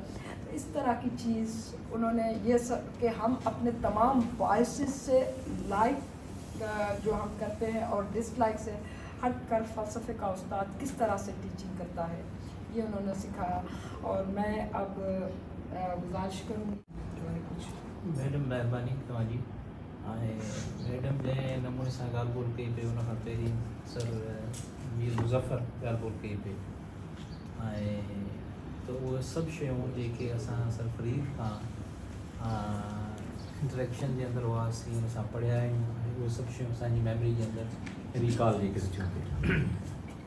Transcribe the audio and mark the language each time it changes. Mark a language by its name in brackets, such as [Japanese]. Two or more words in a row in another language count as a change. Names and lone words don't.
[Urdu] تو اس طرح کی چیز انہوں نے یہ کہ ہم اپنے تمام بائسز سے لائک جو ہم کرتے ہیں اور ڈس لائک سے ہٹ کر فلسفے کا استاد کس طرح سے ٹیچنگ کرتا ہے یہ انہوں نے سکھایا. اور میں اب گزارش کروں جو ہے کچھ [Sindhi] मैडम महिरबानी तव्हांजी. ऐं मैडम जंहिं नमूने सां ॻाल्हि ॿोल कई पई उन खां पहिरीं सर मीर मुज़फ़र ॻाल्हि ॿोल कई पई, ऐं त उहे सभु शयूं जेके असां सर फरीद खां इंटरेक्शन जे अंदरि हुआसीं, हुन सां पढ़िया आहियूं, उहे सभु शयूं असांजी मेमोरी जे अंदरि रिकॉल जेके थियूं